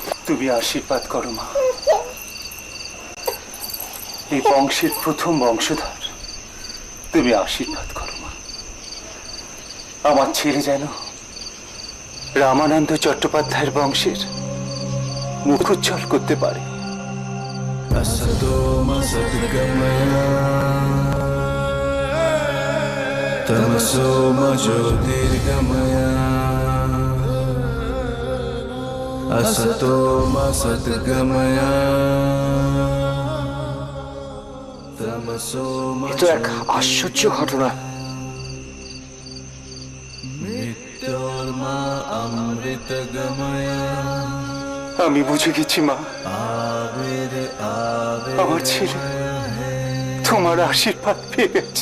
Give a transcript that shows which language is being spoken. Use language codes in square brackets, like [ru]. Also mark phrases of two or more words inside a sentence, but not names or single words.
[bn] তুমি আশীর্বাদ করো মা। এই বংশের প্রথম বংশধর, তুমি আশীর্বাদ করো মা। আমার ছেলে যেন রামানন্দ চট্টোপাধ্যায়ের বংশের মুখ উজ্জ্বল করতে পারে। [sa] असतो मा सद्गमय तमसो मा ज्योतिर्गमय असतो मा सद्गमय तमसो मा [bn] এ তো এক আশ্চর্য ঘটনা। [sa] मृत्योर्मा अमृतगमय [bn] আমি বুঝে গেছি মা, [sa] आविर [bn] আমার ছেলে তোমার আশীর্বাদ পেয়ে গেছে।